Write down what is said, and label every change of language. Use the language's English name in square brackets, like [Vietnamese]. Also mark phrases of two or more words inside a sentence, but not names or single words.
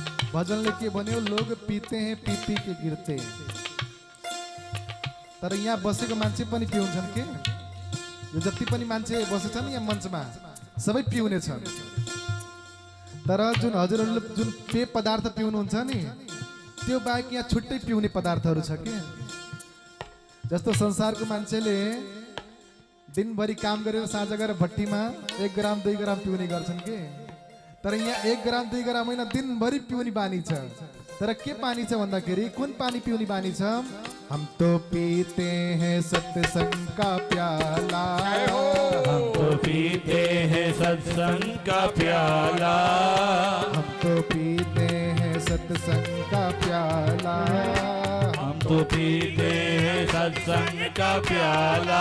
[Hindi] भजन लेके बने लोग पीते हैं पी पी के गिरते [Nepali] तर यहाँ बसेको मान्छे पनि पिउँछन् के यो जति पनि मान्छे बसेछन् यहाँ मञ्चमा सबै पिउने छन् तर जुन हजुरहरूले जुन पेय पदार्थ पिउनुहुन्छ नि त्यो बाहेक यहाँ छुट्टै पिउने पदार्थहरू छ के जस्तो संसारको मान्छेले दिनभरि काम गरेर साँझ गएर भट्टीमा 1 ग्राम 2 ग्राम पिउने गर्छन् के तर यहाँ 1 ग्राम 2 ग्राम होइन दिनभरि पिउने बानी छ तर के पानी छ भन्दाखेरि कुन पानी पिउने बानी छ [Hindi] हम तो पीते हैं सत्संग का प्याला हम तो पीते हैं सत्संग का प्याला हम तो पीते हैं सत्संग का प्याला हम तो पीते हैं सत्संग का प्याला